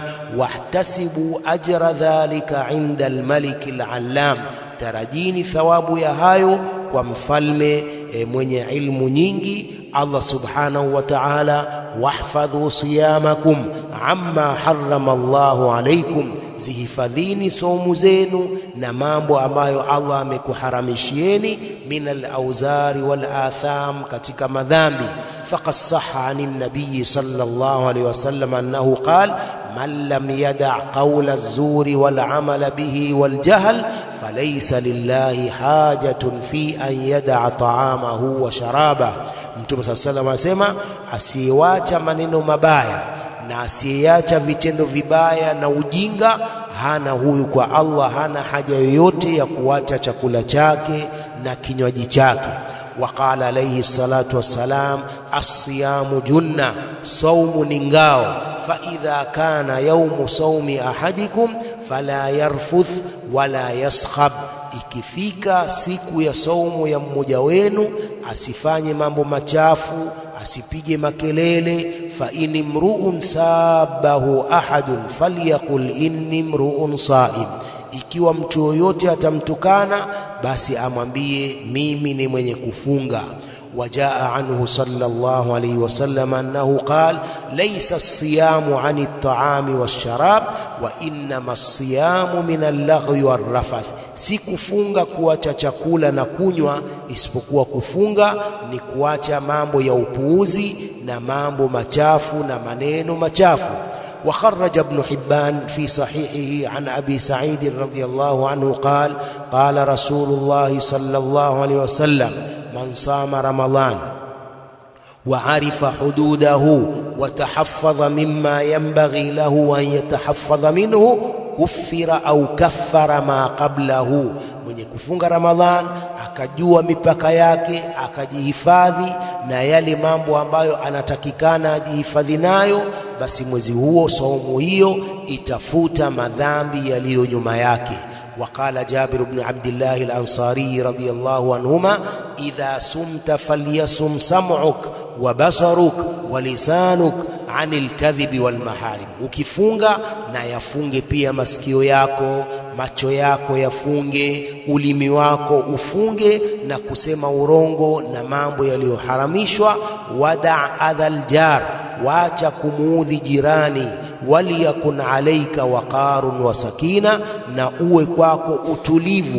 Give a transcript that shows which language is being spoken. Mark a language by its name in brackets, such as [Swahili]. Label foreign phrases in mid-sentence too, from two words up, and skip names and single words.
[Arabic] واحتسبوا أجر ذلك عند الملك العلام, [Swahili] tarajini thawabu ya hayo kwa mfalme mwenye ilmu nyingi, [Arabic] الله سبحانه وتعالى. واحفظوا صيامكم عما حرم الله عليكم, [Swahili] zihifadhini saumu zenu na mambo ambayo Allah amekuharamishieni. [Arabic] من الأوزار والآثام, [Swahili] katika madhambi. [Arabic] فقد صح عن النبي صلى الله عليه وسلم أنه قال من لم يدع قول الزور والعمل به والجهل فليس لله حاجة في أن يدع طعامه وشرابه. [Swahili] Mtume [Arabic] صلى الله عليه وسلم [Swahili] asema, asiyeacha maneno mabaya na asiyeacha vitendo vibaya na ujinga, hana huyu kwa Allah hana haja yoyote ya kuacha chakula chake na kinywaji chake. [Arabic] وقال عليه الصلاة والسلام الصيام جنة, [Swahili] saumu ni ngao. [Arabic] فإذا كان يوم صوم أحدكم فلا يرفث ولا يصخب, [Swahili] ikifika siku ya saumu ya mmoja wenu asifanye mambo machafu, asipige makelele. [Arabic] فإن امرؤ سابه أحد فليقل إني امرؤ صائم, [Swahili] ikiwa mtu yoyote atamtukana basi amwambie mimi ni mwenye kufunga. [Arabic] وجاء عنه صلى الله عليه وسلم أنه قال ليس الصيام عن الطعام والشراب وإنما الصيام من اللغو والرفث, [Swahili] si kufunga kuacha chakula na kunywa, isipokuwa kufunga ni kuacha mambo ya upuuzi na mambo machafu na maneno machafu. [Arabic] وخرج ابن حبان في صحيحه عن أبي سعيد رضي الله عنه قال قال رسول الله صلى الله عليه وسلم من صام رمضان وعرف حدوده وتحفظ مما ينبغي له أن يتحفظ منه كفر أو كفر ما قبله. [Swahili] Mwenye kufunga Ramadhan akajua mipaka yake, akajihifadhi na yale mambo ambayo anatakikana ajihifadhi nayo, basi mwezi huo, saumu hiyo itafuta madhambi yaliyo nyuma yake. [Arabic] وقال جابر بن عبد الله الأنصاري رضي الله عنهما إذا سمت فليصم سمعك وبصرك ولسانك عن الكذب والمحارم. [Swahili] Ukifunga na yafunge pia masikio yako, macho yako yafunge, ulimi wako ufunge na kusema urongo na mambo yaliyoharamishwa. [Arabic] ودع أذى الجار, [Swahili] wacha kumuudhi jirani. [Arabic] وليكن عليك وقار وسكينة, [Swahili] na uwe kwako utulivu.